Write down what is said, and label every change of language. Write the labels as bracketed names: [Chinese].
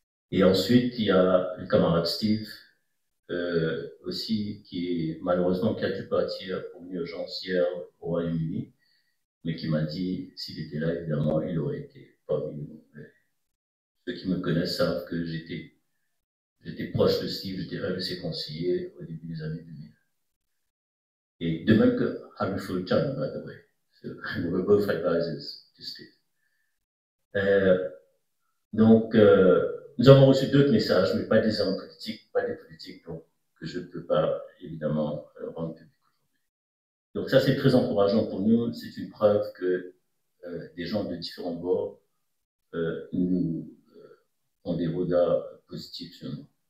[French] Et ensuite, il y a le camarade Steve, aussi, qui malheureusement qui a dû partir pour une urgence hier au Royaume-Uni, mais qui m'a dit, s'il était là, évidemment, il aurait été parmi nous. Ceux qui me connaissent savent que j'étais proche de Steve, j'étais un de ses conseillers au début des années 2000. Et de même que Harry Fulton, [English] by the way. So we're both advisors to Steve. [French] Donc, nous avons reçu d'autres messages, mais pas des hommes politiques, pas des politiques, donc, que je ne peux pas, évidemment, rendre public aujourd'hui. Donc ça, c'est très encourageant pour nous. C'est une preuve que des gens de différents bords nous ont des regards positifs sur nous.